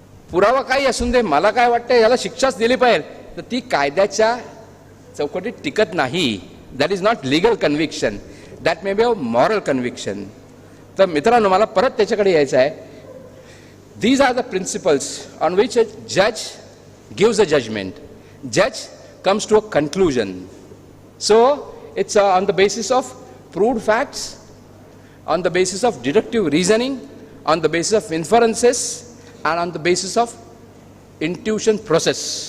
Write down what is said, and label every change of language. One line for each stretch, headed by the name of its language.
Marathi: पुरावा काही असून दे, मला काय वाटतं याला शिक्षाच दिली पाहिजे, तर ती कायद्याच्या चौकटीत टिकत नाही.
English: That is not legal conviction, that may be a moral conviction.
Marathi: तर मित्रांनो, मला परत त्याच्याकडे यायचं आहे.
English: These R the principles on which अ जज gives a judgement. Judge comes to a conclusion. So it's on the basis of proved facts, on the basis of deductive reasoning, on the basis of inferences, and on the basis of intuition process.